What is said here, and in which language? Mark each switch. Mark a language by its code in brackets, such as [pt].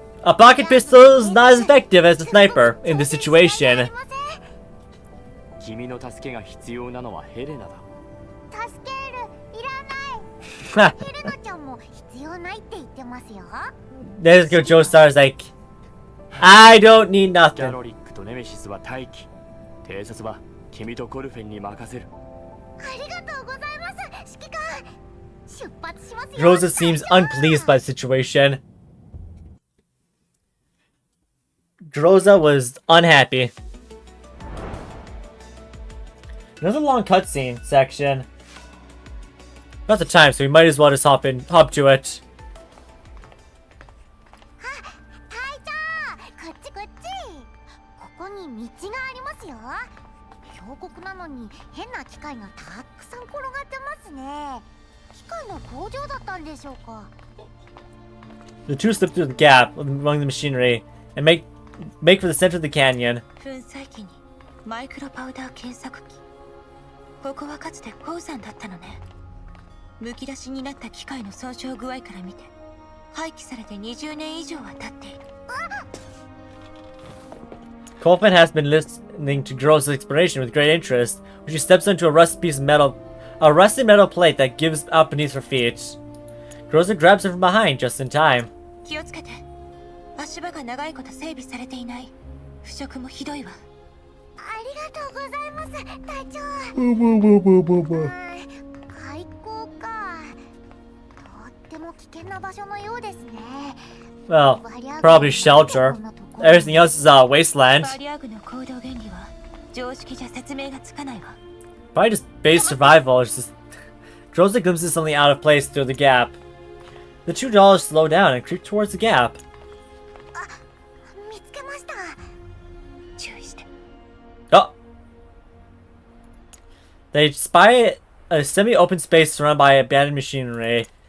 [en] A pocket pistol is not as effective as a sniper in this situation. [ja] 君の助けが必要なのはヘレナだ助けるいらないヘレナちゃんも必要ないって言ってますよ [en] Nezuko Joestar is like, I don't need キャ nothing. [ja] ロリックとネメシスは待機偵察は君とコルフェンに任せるありがとうございます指揮官出発しますよ [en] Groza seems unpleased by the situation. Groza was unhappy. Another long cutscene section. Not the time, so we might as well just hop to it. [ja] 隊長こっちこっちここに道がありますよ峡谷なのに変な機械がたくさん転がってますね機械の工場だったんでしょうか [en] The two slip through the gap among the machinery and make for the center of the canyon. [ja] 粉砕機にマイクロパウダー検索機ここはかつて鉱山だったのねむき出しになった機械の損傷具合から見て廃棄されて20年以上は経っている [en] Coleman has been listening to Groza's explanation with great interest when she steps onto a rusty metal plate that gives out beneath her feet. Groza grabs her from behind just in time. [ja] 気をつけて足場が長いこと整備されていない腐食もひどいわありがとうございます隊長開口かとっても危険な場所のようですね [en] Well, probably shelter. Everything else is wasteland. [ja] バリアグの行動原理は常識じゃ説明がつかないわ [en] Probably just base survival. It's just Groza glimpses something out of place through the gap. The two dolls slow down and creep towards the gap. [ja] 見つけました注意して [en] Oh! They spy a semi-open space surrounded by abandoned machinery.